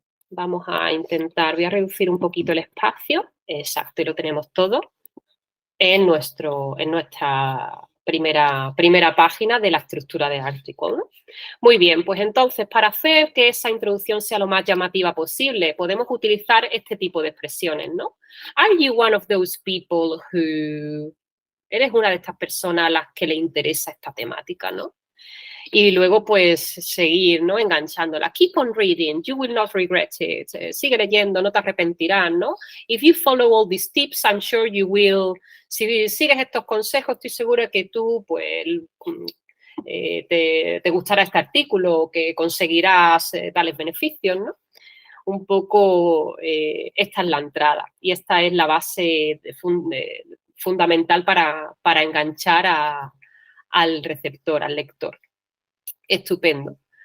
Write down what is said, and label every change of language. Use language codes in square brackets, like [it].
[es] Vamos a intentar, voy a reducir un poquito el espacio. Exacto, y lo tenemos todo en nuestra primera página de la estructura de artículo, ¿no? Muy bien, pues entonces para hacer que esa introducción sea lo más llamativa posible, podemos utilizar este tipo de expresiones, ¿no? [en] Are you one of those people who... [es] ¿Eres una de estas personas a las que le interesa esta temática, no? Y luego, pues, seguir, ¿no? Enganchándola. [en] Keep on reading, you will not regret it. [es] Sigue leyendo, no te arrepentirás, ¿no? [en] If you follow all these tips, I'm sure you will. [es] Si sigues estos consejos, estoy segura que tú, pues, te gustará este artículo, que conseguirás tales beneficios, ¿no? Un poco esta es la entrada y esta es la base fundamental para enganchar al receptor, al lector. Estupendo.